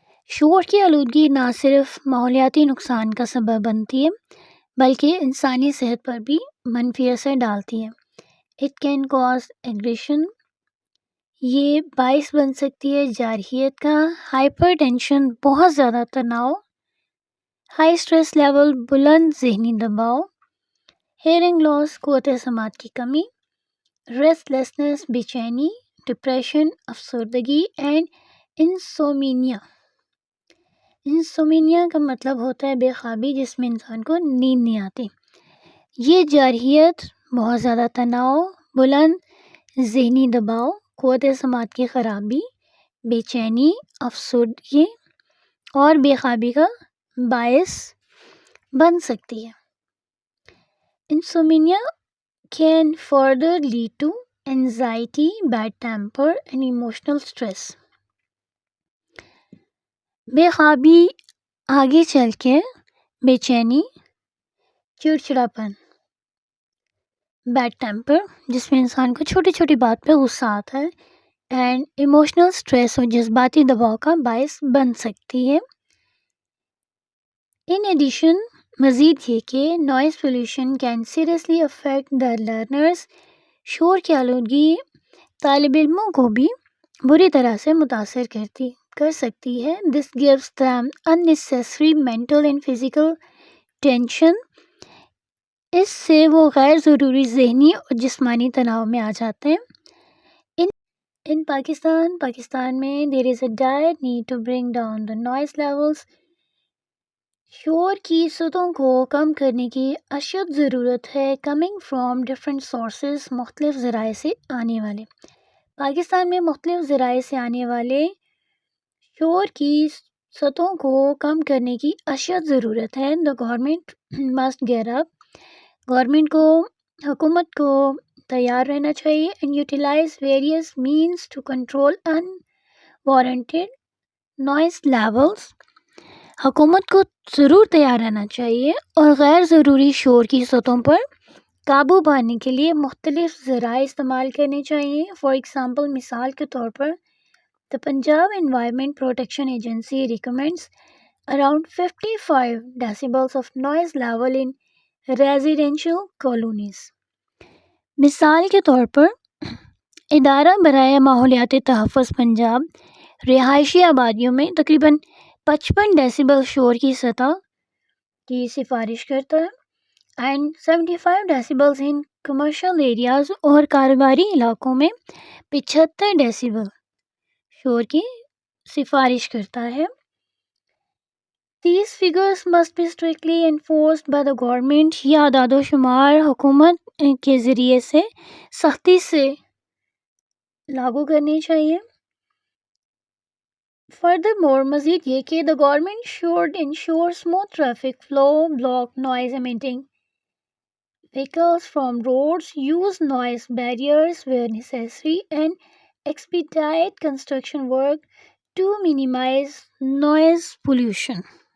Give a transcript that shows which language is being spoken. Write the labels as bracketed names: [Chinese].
[Urdu] شور کی آلودگی نہ صرف ماحولیاتی نقصان کا سبب بنتی ہے بلکہ انسانی صحت پر بھی منفی اثر ڈالتی ہے. [English] It can cause aggression. [Urdu] یہ باعث بن سکتی ہے جارحیت کا، ہائپر ٹینشن بہت زیادہ تناؤ، ہائی اسٹریس لیول بلند ذہنی دباؤ، ہیئرنگ لاس قوت سماعت کی کمی، ریسٹ لیسنس بے چینی، ڈپریشن افسردگی اینڈ انسومینیا. انسومینیا کا مطلب ہوتا ہے بے خوابی جس میں انسان کو نیند نہیں آتی. یہ جارحیت، بہت زیادہ تناؤ، بلند ذہنی دباؤ، قوت سماعت کی خرابی، بے چینی، افسردگی اور بے خوابی کا باعث بن سکتی ہے. [English] Insomnia can further lead to anxiety, bad temper and emotional stress. [Urdu] بے خوابی آگے چل کے بے چینی، چڑچڑاپن، بیڈ ٹیمپر جس میں انسان کو چھوٹی چھوٹی بات پہ غصہ آتا ہے اینڈ ایموشنل اسٹریس اور جذباتی دباؤ کا باعث بن سکتی ہے. [English] in addition [Urdu] مزید یہ کہ [English] Noise pollution can seriously affect the learners. [Urdu] شور کی آلودگی طالب علموں کو بھی بری طرح سے متاثر کر سکتی ہے. [English] This gives them unnecessary mental and physical tension. [Urdu] اس سے وہ غیر ضروری ذہنی اور جسمانی تناؤ میں آ جاتے ہیں. [English] In Pakistan میں there is a dire need to bring down the noise levels. [Urdu] شور کی سطحوں کو کم کرنے کی اشد ضرورت ہے. [English] coming from different sources [Urdu] مختلف ذرائع سے آنے والے. پاکستان میں مختلف ذرائع سے آنے والے شور کی سطحوں کو کم کرنے کی اشد ضرورت ہے. [English] The government must get up. [Urdu] حکومت کو تیار رہنا چاہیے [English] and utilize various means to control unwarranted noise levels. [Urdu] حکومت کو ضرور تیار رہنا چاہیے اور غیر ضروری شور کی سطحوں پر قابو پانے کے لیے مختلف ذرائع استعمال کرنے چاہیے. [English] for example [Urdu] مثال کے طور پر [English] The Punjab Environment Protection Agency recommends around 55 decibels of noise level in residential colonies. [Urdu] مثال کے طور پر ادارہ برائے ماحولیات تحفظ پنجاب رہائشی آبادیوں میں تقریباً 55 ڈیسیبل شور کی سطح کی سفارش کرتا ہے [English] and 75 decibels in commercial areas [Urdu] اور کاروباری علاقوں میں 75 ڈیسیبل شور کی سفارش کرتا ہے. [English] These figures must be strictly enforced by the government. [Urdu] یہ اعداد و شمار حکومت کے ذریعے سے سختی سے لاگو کرنی چاہیے. [English] Furthermore [Urdu] مزید یہ کہ [English] the government should ensure smooth traffic flow, block noise emitting vehicles from roads, use noise barriers where necessary and expedite construction work to minimize noise pollution.